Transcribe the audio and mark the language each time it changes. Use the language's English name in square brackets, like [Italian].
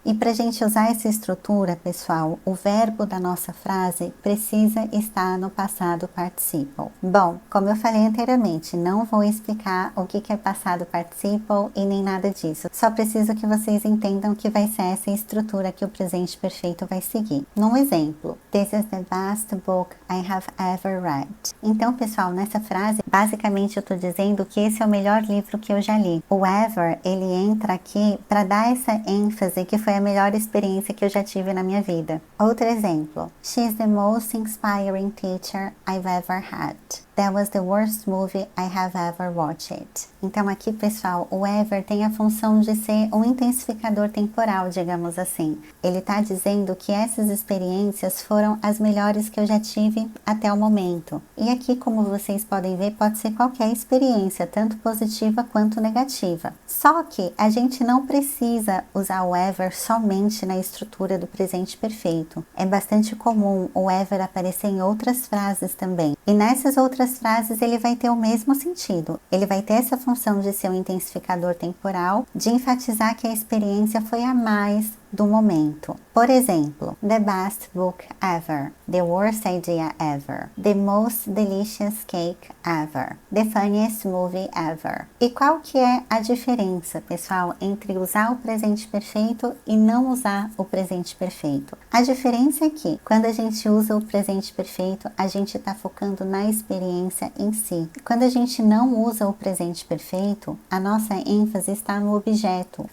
[Portuguese] E para a gente usar essa estrutura, pessoal, o verbo da nossa frase precisa estar no passado participle. Bom, como eu falei anteriormente, não vou explicar o que é passado participle e nem nada disso. Só preciso que vocês entendam que vai ser essa estrutura que o presente perfeito vai seguir. Num exemplo, [English] this is the best book I have ever read. [Portuguese] Então, pessoal, nessa frase, basicamente eu estou dizendo que esse é o melhor livro que eu já li. O ever, ele entra aqui para dar essa ênfase que foi a melhor experiência que eu já tive na minha vida. Outro exemplo, [English] she's the most inspiring teacher I've ever had. That was the worst movie I have ever watched. [Portuguese] Então aqui, pessoal, o ever tem a função de ser um intensificador temporal, digamos assim. Ele está dizendo que essas experiências foram as melhores que eu já tive até o momento. E aqui, como vocês podem ver, pode ser qualquer experiência, tanto positiva quanto negativa. Só que a gente não precisa usar o ever somente na estrutura do presente perfeito. É bastante comum o ever aparecer em outras frases também. E nessas outras frases ele vai ter o mesmo sentido. Ele vai ter essa função de ser um intensificador temporal, de enfatizar que a experiência foi a mais do momento. Por exemplo, [English] the best book ever, the worst idea ever, the most delicious cake ever, the funniest movie ever. [Portuguese] E qual que é a diferença, pessoal, entre usar o presente perfeito e não usar o presente perfeito? A diferença é que, quando a gente usa o presente perfeito, a gente está focando na experiência em si. Quando a gente não usa o presente perfeito, a nossa ênfase está no objeto.